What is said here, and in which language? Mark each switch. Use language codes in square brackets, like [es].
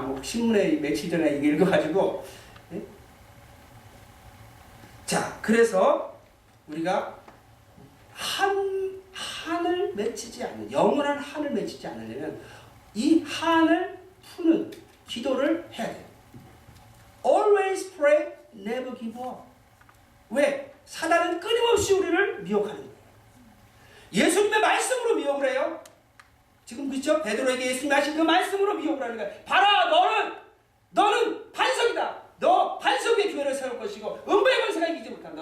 [ko] 뭐 신문에 며칠 전에 이거 읽어가지고. 자, 그래서 우리가 한을 맺히지 않는 영원한 한을 맺히지 않으려면 이 한을 푸는 기도를 해야 돼요. [en] Always pray, never give up. [ko] 왜? 사단은 끊임없이 우리를 미혹하는 거예요. 예수님의 말씀으로 미혹을 해요. 지금 그렇죠? 베드로에게 예수님이 하신 그 말씀으로 미혹을 하는 거예요. 봐라, 너는 반석이다. 너 반석 위에 교회를 세울 것이고 음부의 권세가 이기지 못한다.